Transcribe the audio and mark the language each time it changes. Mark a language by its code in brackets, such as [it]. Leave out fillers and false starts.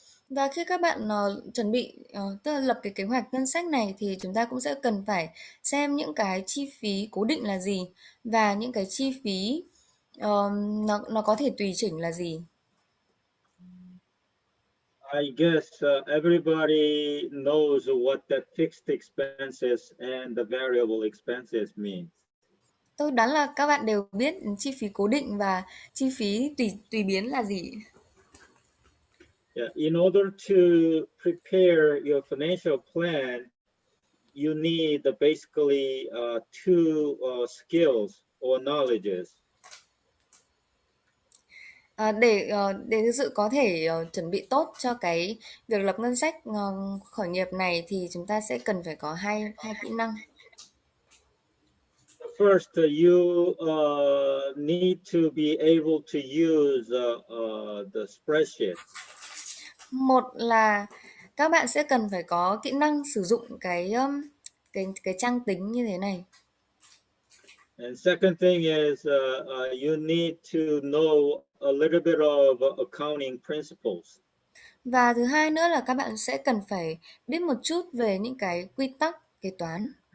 [vi] Và khi các bạn chuẩn bị tức là lập cái kế hoạch ngân sách này, thì chúng ta cũng sẽ cần phải xem những cái chi phí cố định là gì và những cái chi phí nó có thể tùy chỉnh là gì. [en] I guess everybody knows what the fixed expenses and the variable expenses means. [vi] Tôi đoán là các bạn đều biết chi phí cố định và chi phí tùy biến là gì. [en] Yeah, in order to prepare your financial plan, you need basically two skills or knowledges. [vi] Để thực sự có thể chuẩn bị tốt cho cái việc lập ngân sách khởi nghiệp này, thì chúng ta sẽ cần phải có hai kỹ năng. [en] First, you need to be able to use the spreadsheet. [vi] Một là các bạn sẽ cần phải có kỹ năng sử dụng cái trang tính như thế này. [en] And second thing is you need to know a little bit of accounting principles. [vi] Và thứ hai nữa là các bạn sẽ cần phải biết một chút về những cái quy tắc kế toán.